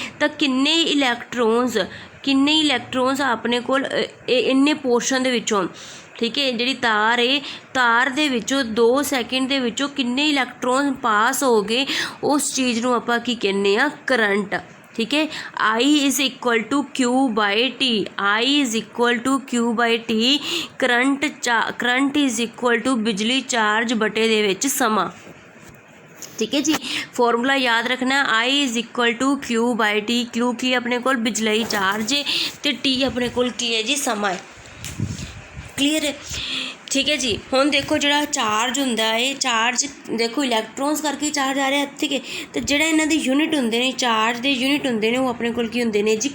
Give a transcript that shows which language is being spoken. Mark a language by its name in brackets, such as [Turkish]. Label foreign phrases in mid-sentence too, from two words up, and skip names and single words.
[Punjabi] ਤਾਂ ਕਿੰਨੇ ਇਲੈਕਟ੍ਰੋਨਸ ਆਪਣੇ ਕੋਲ ਇੰਨੇ ਪੋਰਸ਼ਨ ਦੇ ਵਿੱਚੋਂ, ਠੀਕ ਹੈ, ਜਿਹੜੀ ਤਾਰ ਹੈ, ਤਾਰ ਦੇ ਵਿੱਚੋਂ 2 ਸੈਕਿੰਡ ਦੇ ਵਿੱਚੋਂ ਕਿੰਨੇ [English] electron pass [Punjabi] ਹੋ ਗਏ, ਉਸ ਚੀਜ਼ ਨੂੰ ਆਪਾਂ ਕੀ ਕਹਿੰਦੇ ਆ? ਕਰੰਟ, ਠੀਕ ਹੈ। [English] I is equal to Q/T, I is equal to Q/T। [Punjabi] ਕਰੰਟ [English] is equal to [Punjabi] ਬਿਜਲੀ ਚਾਰਜ ਬਟੇ ਦੇ ਵਿੱਚ ਸਮਾਂ, ਠੀਕ ਹੈ ਜੀ। ਫਾਰਮੂਲਾ ਯਾਦ ਰੱਖਣਾ, [English] I is equal to Q/T। [Punjabi] Q ਕੀ ਆਪਣੇ ਕੋਲ? ਬਿਜਲਈ ਚਾਰਜ ਹੈ, ਅਤੇ T ਆਪਣੇ ਕੋਲ ਕੀ ਹੈ ਜੀ? ਸਮਾਂ ਹੈ। ਕਲੀਅਰ ਹੈ, ਠੀਕ ਹੈ ਜੀ। ਹੁਣ ਦੇਖੋ ਜਿਹੜਾ ਚਾਰਜ ਹੁੰਦਾ ਹੈ, ਚਾਰਜ ਦੇਖੋ ਇਲੈਕਟ੍ਰੋਨਸ ਕਰਕੇ ਚਾਰਜ ਆ ਰਿਹਾ, ਠੀਕ ਹੈ। ਅਤੇ ਜਿਹੜਾ ਇਹਨਾਂ ਦੇ ਯੂਨਿਟ ਹੁੰਦੇ ਨੇ, ਚਾਰਜ ਦੇ ਯੂਨਿਟ ਹੁੰਦੇ ਨੇ, ਉਹ ਆਪਣੇ ਕੋਲ ਕੀ ਹੁੰਦੇ ਨੇ ਜੀ?